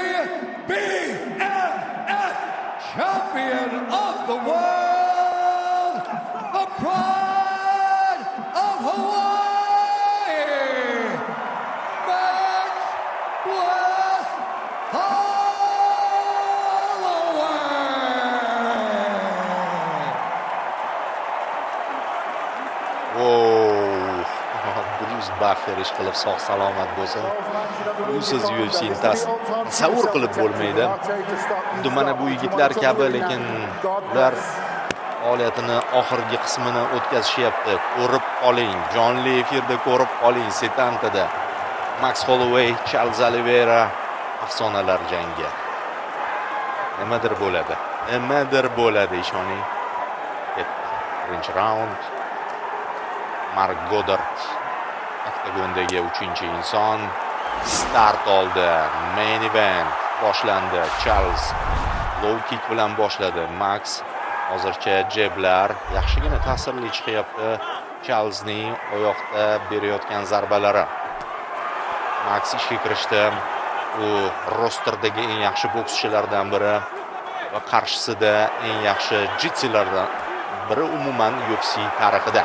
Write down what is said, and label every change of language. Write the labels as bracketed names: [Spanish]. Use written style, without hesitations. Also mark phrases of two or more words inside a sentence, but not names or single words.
[English] BMF champion of the world, the pride of Hawaii, Max Bless Holloway. [Uzbek] Bruce Buffer ish qilib sog' salomat bo'lsin. Usiz UFC'ni tasavvur qilib bo'lmaydi. Endi mana bu yigitlar kabi, lekin ular faoliyatini oxirgi qismini o'tkazishyapti. Ko'rib qoling, jonli efirda ko'rib qoling, Setantada. Max Holloway, Charles Oliveira afsonalar jangi. Nimadir bo'ladi, ishoning. Birinchi raund. Mark Goddard oktagondagi 3-inson start oldi. [English] Main event [Uzbek] boshlandi. Charles [English] low kick [Uzbek] bilan boshladi. Max hozircha jeblar yaxshigina ta'sirli chiqyapti. Charlesning oyoqda berayotgan zarbalari. Max ishga kirishdi. U rosterdagi eng yaxshi bokschilardan biri va qarshisida eng yaxshi jitsilardan biri umuman UFC tarixida.